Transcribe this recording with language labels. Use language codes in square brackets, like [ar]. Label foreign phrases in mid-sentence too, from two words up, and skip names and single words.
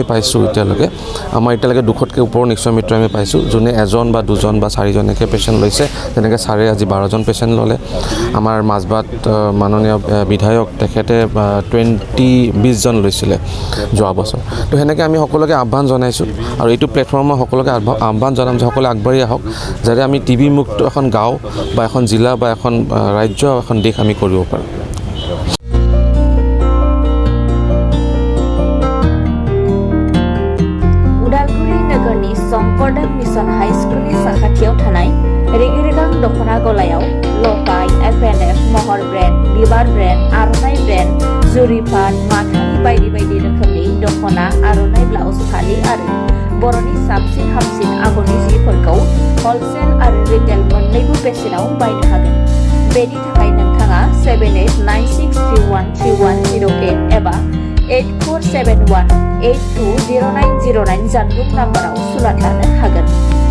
[as] পাইছোঁ এতিয়ালৈকে আমাৰ এতিয়ালৈকে 200তকৈ ওপৰৰ নিশ্চয় মিত্ৰ আমি পাইছোঁ যোনে এজন বা দুজন বা চাৰিজনকৈ পেচেণ্ট লৈছে তেনেকৈ ছাৰে আজি 12জন পেচেণ্ট ল'লে আমাৰ মাজবাট মাননীয় বিধায়ক তেখেতে 20জন লৈছিলে যোৱা বছৰ তো সেনেকৈ আমি সকলোকে আহ্বান জনাইছোঁ আৰু এইটো প্লেটফৰ্মত সকলোকে আহ্বান জনাম যে সকলোৱে আগবাঢ়ি আহক যাতে আমি টিবি মুক্ত এখন গাঁও বা এখন জিলা বা এখন ৰাজ্য এখন দেশ আমি কৰিব পাৰোঁ [brx] उदालगुरि नोगोरनि शंकरदेव मिशन हाई स्कुलनि साखाथियाव थानाय रेगे-रेगां दख'ना गलायाव लफाय FNF महर ब्रेन्ड बिबार ब्रेन्ड आर'नाइ ब्रेन्ड जुरिपाट माथानि बायदि बायदि रोखोमनि दख'ना आर'नाइ ब्लाउस फालि आरो बर'नि साबसिन हामसिन आगरनि जिफोरखौ हलसेल आरो रिटेल मोन्नैबो बेसेनाव बायनो हागोन बेनि थाखाय नोंथाङा 7896313108 एबा 8471820909 जानबुं नाम्बाराव सुलाद लानो हागोन